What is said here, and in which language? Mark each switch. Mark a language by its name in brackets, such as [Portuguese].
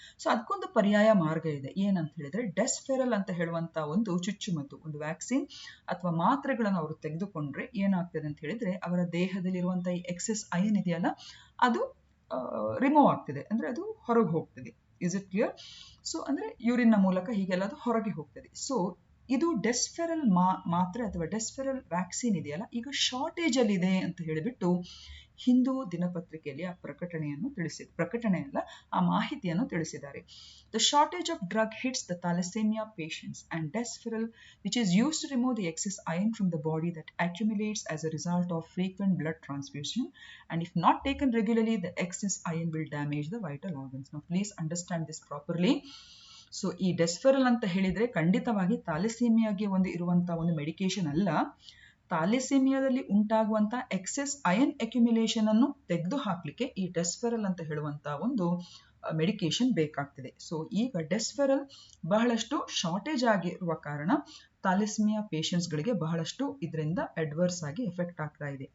[Kannada] So ಅದಕ್ಕೊಂದು ಪರ್ಯಾಯ ಮಾರ್ಗ ಇದೆ. ಏನಂತ ಹೇಳಿದ್ರೆ ಡೆಸ್ಫೆರಲ್ ಅಂತ ಹೇಳುವಂತ ಒಂದು ಚುಚ್ಚುಮದ್ದು, ಒಂದು ವ್ಯಾಕ್ಸಿನ್ ಅಥವಾ ಮಾತ್ರೆಗಳನ್ನು ಅವರು ತೆಗೆದುಕೊಂಡ್ರೆ ಏನಾಗ್ತದೆ ಅಂತ ಹೇಳಿದ್ರೆ ಅವರ ದೇಹದಲ್ಲಿರುವಂತಹ ಈ ಎಕ್ಸೆಸ್ ಅಯನ್ ಇದೆಯಲ್ಲ ಅದು ರಿಮೂವ್ ಆಗ್ತದೆ, ಅಂದ್ರೆ ಅದು ಹೊರಗೆ ಹೋಗ್ತದೆ. [English] Is it clear? [Kannada] ಸೊ ಅಂದ್ರೆ ಯೂರಿನ್ ಮೂಲಕ ಹೀಗೆಲ್ಲ ಅದು ಹೊರಗೆ ಹೋಗ್ತದೆ. ಸೊ ಇದು ಡೆಸ್ಫೆರಲ್ ಮಾತ್ರೆ ಅಥವಾ ಡೆಸ್ಫೆರಲ್ ವ್ಯಾಕ್ಸಿನ್ ಇದೆಯಲ್ಲ ಈಗ ಶಾರ್ಟೇಜ್ ಅಲ್ಲಿ ಇದೆ ಅಂತ ಹೇಳಿಬಿಟ್ಟು ಹಿಂದೂ ದಿನಪತ್ರಿಕೆಯಲ್ಲಿ ಆ ಪ್ರಕಟಣೆಯಲ್ಲ ಆ ಮಾಹಿತಿಯನ್ನು ತಿಳಿಸಿದ್ದಾರೆ. [English] The shortage of drug hits the thalassemia patients and Desferal, which is used to remove the excess iron from the body that accumulates as a result of frequent blood transfusion, and if not taken regularly, the excess iron will damage the vital organs. Now, please understand this properly. [Kannada] So ಈ ಡೆಸ್ಫೆರಲ್ ಅಂತ ಹೇಳಿದ್ರೆ ಖಂಡಿತವಾಗಿ ಥಾಲೆಸೀಮಿಯಾಗೆ ಇರುವಂತಹ ಒಂದು medication ಅಲ್ಲ. ಥಾಲೆಸೀಮಿಯಾದಲ್ಲಿ ಉಂಟಾಗುವಂತ excess iron accumulation ಅನ್ನು ತೆಗೆದು ಹಾಕ್ಲಿಕ್ಕೆ ಈ ಡೆಸ್ಫೆರಲ್ ಅಂತ ಹೇಳುವಂತಹ ಒಂದು ಮೆಡಿಕೇಶನ್ ಬೇಕಾಗ್ತದೆ. ಸೊ ಈಗ ಡೆಸ್ಫೆರಲ್ ಬಹಳಷ್ಟು ಶಾರ್ಟೇಜ್ ಆಗಿರುವ ಕಾರಣ ಥಾಲೆಸೀಮಿಯಾ ಪೇಷಂಟ್ಸ್ ಗಳಿಗೆ ಬಹಳಷ್ಟು ಇದರಿಂದ ಅಡ್ವರ್ಸ್ ಆಗಿ ಎಫೆಕ್ಟ್ ಆಗ್ತಾ ಇದೆ.